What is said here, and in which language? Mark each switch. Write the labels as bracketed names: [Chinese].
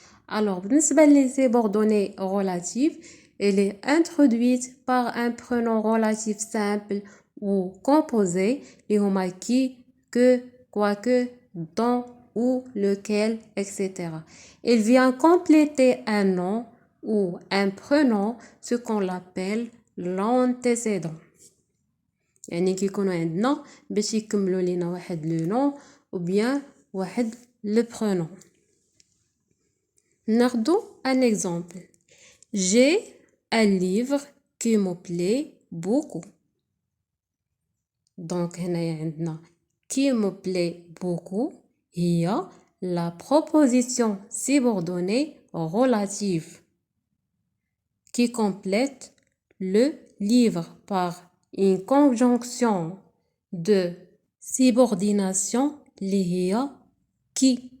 [French] Alors بالنسبة les subordonnées relatives elle est introduite par un prénom relatif simple ou composé [Arabic] اللي هما [French] qui, que, quoique, dont, ou, lequel, etc. Il vient compléter un nom ou un prénom, ce qu'on appelle l'antécédent. [Arabic] يعني كيكونوا عندنا باش يكملوا لينا واحد لو نون ou bien واحد le prénom. [French] ناخدو un exemple. J'ai un livre qui me plaît beaucoup. Donc [Arabic] هنايا عندنا [French] qui me plaît beaucoup هي la proposition subordonnée relative qui complète le livre par une conjonction de subordination [Arabic] اللي هي [French] qui.